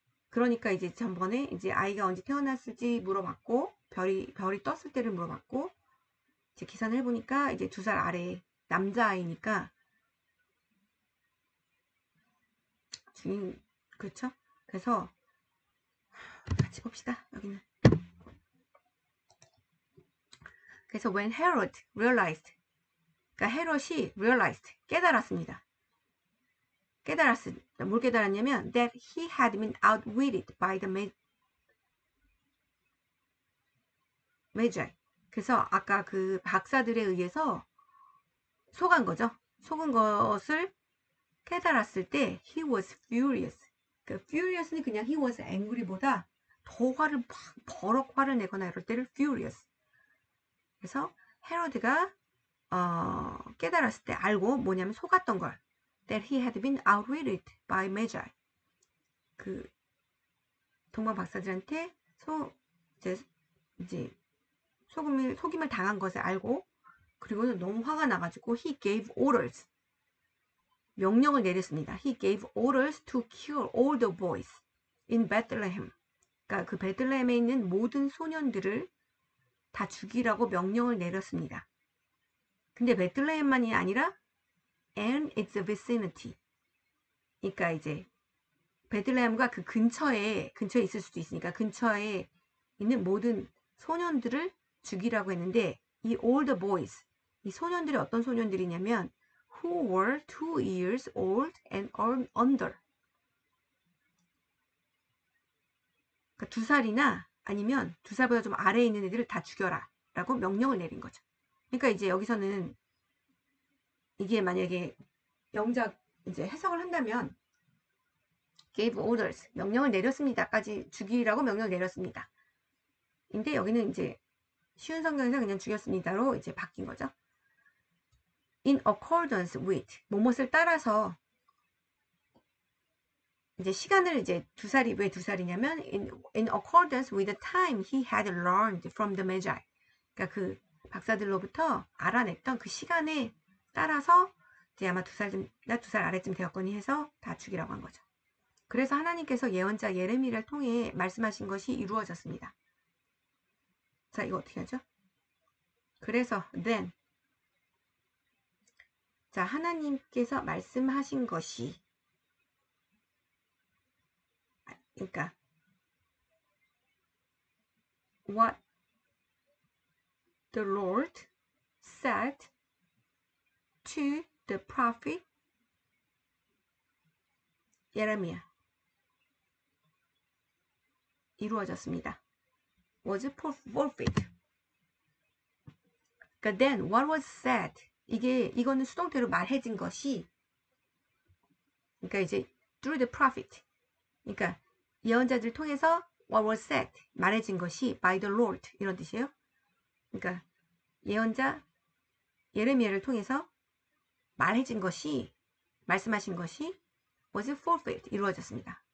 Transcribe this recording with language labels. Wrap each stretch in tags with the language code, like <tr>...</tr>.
<ko>그러니까 이제 전번에 이제 아이가 언제 태어났을지 물어봤고 별이 떴을 때를 물어봤고, 이제 계산을 해보니까 이제 2살 아래 남자아이니까 주인, 그렇죠? 그래서 같이 봅시다. 여기는. 그래서</ko> <en>when Herod realized,</en> <ko>그러니까 헤롯이</ko> <en>realized,</en> <ko>깨달았습니다. 뭘 깨달았냐면</ko> <en>that he had been outwitted by the magi.</en> <ko>그래서 아까 그 박사들에 의해서 속은 것을 깨달았을 때</ko> <en>he was furious.</en> <ko>그 furious는 그냥</ko> <en>he was angry</en> <ko>보다 더 버럭 화를 내거나 이럴 때를 furious. 그래서 헤로드가 깨달았을 때, 알고 뭐냐면 속았던 걸,</ko> <en>that he had been outwitted by magi.</en> <ko>그 동방 박사들한테 이제 속임을 당한 것을 알고, 그리고는 너무 화가 나가지고</ko> <en>he gave orders,</en> <ko>명령을 내렸습니다.</ko> <en>He gave orders to kill all the boys in Bethlehem.</en> <ko>그러니까 그 베들레헴에 있는 모든 소년들을 다 죽이라고 명령을 내렸습니다. 근데 베들레헴만이 아니라</ko> <en>and its vicinity.</en> <ko>그러니까 이제 베들레헴과 그 근처에 있을 수도 있으니까 근처에 있는 모든 소년들을 죽이라고 했는데, 이</ko> <en>all the boys,</en> <ko>이 소년들이 어떤 소년들이냐면</ko> <en>who were 2 years old and under.</en> <ko>그러니까 2살이나 아니면 2살보다 좀 아래에 있는 애들을 다 죽여라 라고 명령을 내린 거죠. 그러니까 이제 여기서는 이게 만약에 영작 이제 해석을 한다면</ko> <en>gave orders,</en> <ko>명령을 내렸습니다까지, 죽이라고 명령을 내렸습니다. 근데 여기는 이제 쉬운 성경에서 그냥 죽였습니다로 이제 바뀐 거죠.</ko> <en>in accordance with,</en> <ko>뭐뭇을 따라서, 이제 시간을 이제 2살이 왜 2살이냐면</ko> <en>in accordance with the time he had learned from the magi.</en> <ko>그러니까 그 박사들로부터 알아냈던 그 시간에 따라서 이제 아마 2살 아래쯤 되었거니 해서 다 죽이라고 한 거죠. 그래서 하나님께서 예언자 예레미야를 통해 말씀하신 것이 이루어졌습니다. 자, 이거 어떻게 하죠? 그래서</ko> <en>then,</en> <ko>자, 하나님께서 말씀하신 것이, 그러니까</ko> <en>what the Lord said to the prophet</en> <ko>예레미야. 이루어졌습니다.</ko> <en>was fulfilled.</en> <ko>그러니까</ko> <en>then what was said.</en> <ko>이거는 수동태로 말해진 것이, 그러니까 이제</ko> <en>through the prophet.</en> <ko>그러니까 예언자들 통해서</ko> <en>what was said.</en> <ko>말해진 것이</ko> <en>by the Lord</en> <ko>이런 뜻이에요. 그러니까 예언자 예레미야를 통해서 말해진 것이, 말씀하신 것이</ko> <en>was fulfilled.</en> <ko>이루어졌습니다.</ko>